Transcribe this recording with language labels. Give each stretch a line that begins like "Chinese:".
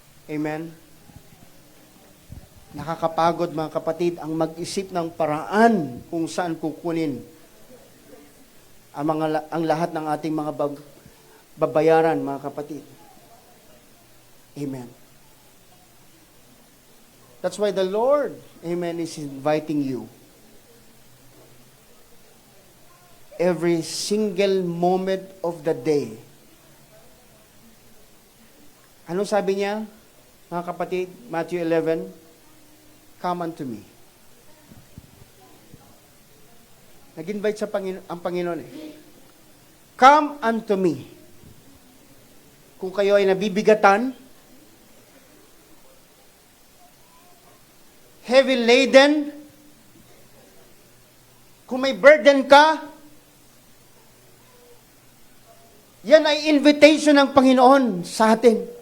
Filipino: Amen? Nakakapagod mga kapatid ang mag-isip ng paraan kung saan kukunin ang lahat ng ating mga babayaran mga kapatid. Amen.
English: That's why the Lord, amen, is inviting you. Every single moment of the day.
Filipino: Ano sabi niya, mga kapatid? Matthew 11,
English: come unto me.
Filipino: Nag-invite ang Panginoon eh.
English: Come unto me.
Filipino: Kung kayo ay nabibigatan, heavy laden, kung may burden ka, yan ay invitation ng Panginoon sa atin.